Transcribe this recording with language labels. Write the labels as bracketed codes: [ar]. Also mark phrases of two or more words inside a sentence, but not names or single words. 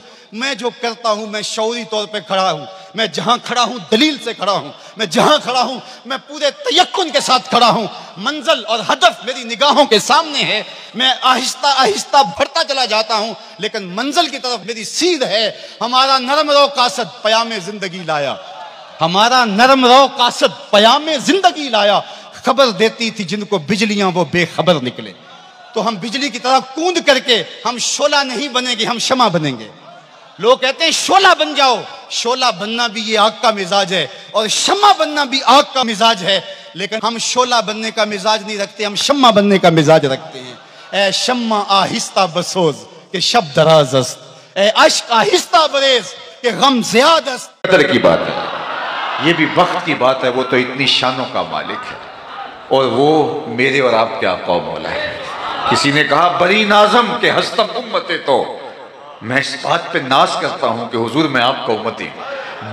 [ur] میں جو کرتا ہوں میں شعوری طور پہ کھڑا ہوں، میں جہاں کھڑا ہوں دلیل سے کھڑا ہوں، میں جہاں کھڑا ہوں میں پورے تیقن کے ساتھ کھڑا ہوں، منزل اور ہدف میری نگاہوں کے سامنے ہے، میں آہستہ آہستہ بڑھتا چلا جاتا ہوں لیکن منزل کی طرف میری سیر ہے۔ ہمارا نرم رو قاصد پیام زندگی لایا، ہمارا نرم رو قاصد پیام زندگی لایا، خبر دیتی تھی جن کو بجلیاں وہ بے خبر نکلے۔ تو ہم بجلی کی طرح کوند کر کے ہم شعلہ نہیں بنیں گے، ہم شمع بنیں گے۔ لوگ کہتے ہیں شعلہ بن جاؤ، شعلہ بننا بھی یہ آگ کا مزاج ہے اور شمع بننا بھی آگ کا مزاج ہے، لیکن ہم شعلہ بننے کا مزاج نہیں رکھتے، ہم شمع بننے کا مزاج رکھتے ہیں۔ [fa] اے شمع آہستہ بسوز کہ شب دراز است، اے عشق آہستہ بریز کہ غم زیاد است۔ [ur] قدر کی بات ہے، یہ بھی وقت کی بات ہے، وہ تو اتنی شانوں کا مالک ہے اور وہ میرے اور آپ کے آقا و مولا ہے۔ کسی نے کہا [fa] بری نازم کہ ہستم امت تو، [ur] میں اس بات پہ ناز کرتا ہوں کہ حضور میں آپ کا امتی ہوں۔